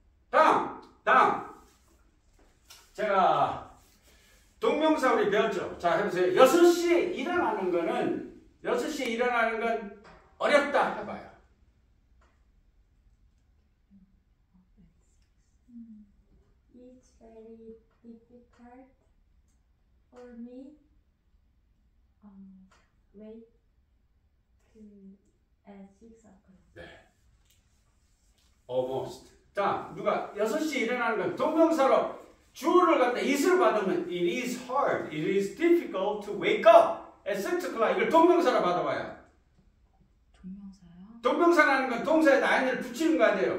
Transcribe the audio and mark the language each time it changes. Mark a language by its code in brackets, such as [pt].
[ko] 다음 제가 동명사 우리 배웠죠. 자 해보세요. 6시에 일어나는 건 어렵다 해봐요. [en] It's very difficult for me. Wait at 6 o'clock. [ko] 네. [en] Almost. [ko] 자, 누가 6시에 일어나는 건 동명사로 주어를 갖다 it을 받으면 [en] it is hard, it is difficult to wake up at 6 o'clock. [ko] 이걸 동명사로 받아봐요. 동명사요? 동명사라는 건 동사에다 아이를 붙이는 거 아니에요.